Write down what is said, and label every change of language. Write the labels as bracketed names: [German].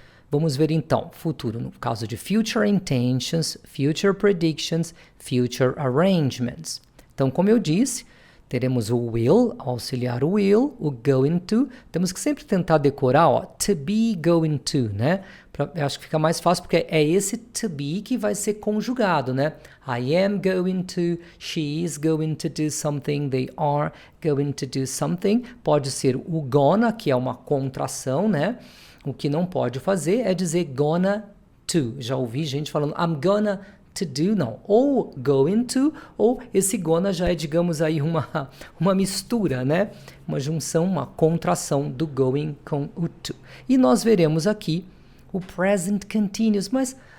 [Portuguese] Vamos ver então, futuro no caso de [English] future intentions, future predictions, future arrangements. [Portuguese] Então, como eu disse, teremos o will, auxiliar o will, o going to. Temos que sempre tentar decorar, ó, to be going to, né? Eu acho que fica mais fácil porque é esse to be que vai ser conjugado, né? [English] I am going to, she is going to do something, they are going to do something. [Portuguese] Pode ser o gonna, que é uma contração, né? O que não pode fazer é dizer gonna to. Já ouvi gente falando [English] I'm gonna to do, [Portuguese] não. Ou going to, ou esse gonna já é, digamos aí, uma mistura, né? Uma junção, uma contração do going com o to. E nós veremos aqui o present continuous, mas